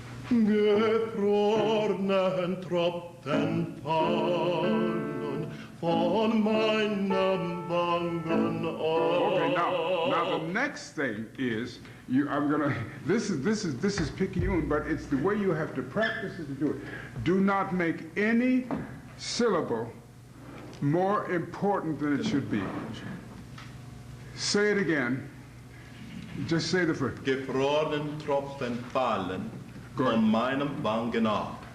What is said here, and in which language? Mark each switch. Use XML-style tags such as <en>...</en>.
<de>Gefrorenen Tropfen fallen von meinen Wangen ab.</de> <en>Okay, now the next thing is this is picayune, but it's the way you have to practice it to do it. Do not make any syllable more important than it should be. Say it again. Just say the first.</en> <de>Gefrorenen Tropfen fallen von meinen Wangen ab.</de>